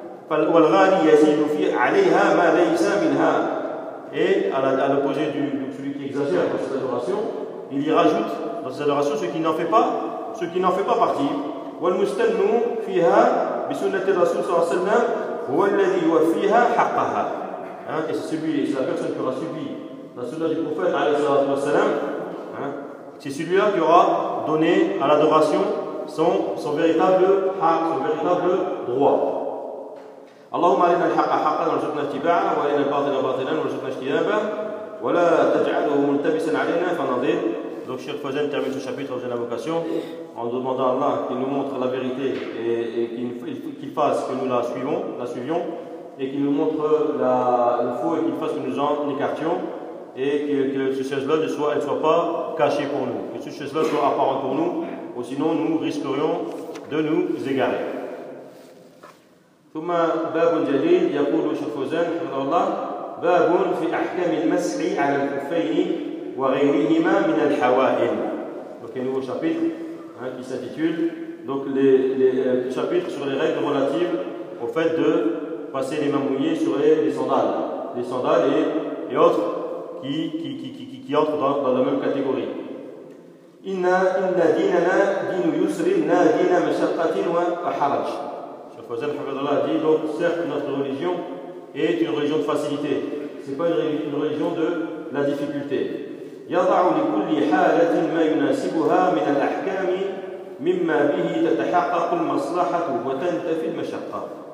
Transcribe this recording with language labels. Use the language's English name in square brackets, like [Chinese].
[Arabic] والغالي يزيد في عليها ما ليس منها. [French] Et à l'opposé du celui qui exagère dans ses adorations, il y rajoute dans ses adorations ce qui n'en fait pas partie. [Arabic] والمستن فيها بسنة الرسول صلى الله عليه وسلم هو الذي يوفيها حقها. [French] Hein, et c'est la personne qui aura subi la sunna du prophète [Arabic] عليه الصلاة والسلام. [French] Hein, c'est celui-là qui aura donné à l'adoration son véritable haq, son véritable droit. [Arabic] اللهم علينا الحق حقا وارزقنا اتباعه وعلينا الباطل باطلا وارزقنا اجتنابه ولا تجعله ملتبسا علينا فنضل. [French] Donc Cheikh Fazel termine ce chapitre de la vocation en demandant à Allah qu'il nous montre la vérité et qu'il fasse que nous la suivions et qu'il nous montre le faux et qu'il fasse que nous en écartions et que ce chose-là ne soit pas cachée pour nous, que ce chose-là soit apparent pour nous, ou sinon nous risquerions de nous égarer. [Arabic] ثم باب جديد يقول شيخ فوزان رحمه الله باب في احكام المسح على الكفين وغيرهما من الحوائل. [French] Donc un nouveau chapitre hein, qui s'intitule donc les chapitres sur les règles relatives au fait de passer les mains mouillées sur les sandales et autres qui entrent dans la même catégorie. [Arabic] Inna dinana dinu yusrin na dinu mashaqqatin wa haraj. [French] Allah dit donc certes notre religion est une religion de facilité, c'est pas une religion de la difficulté. [Arabic] يضع لكل حالة ما يناسبها من الأحكام مما به تتحقق المصلحة وتنتفي المشقة.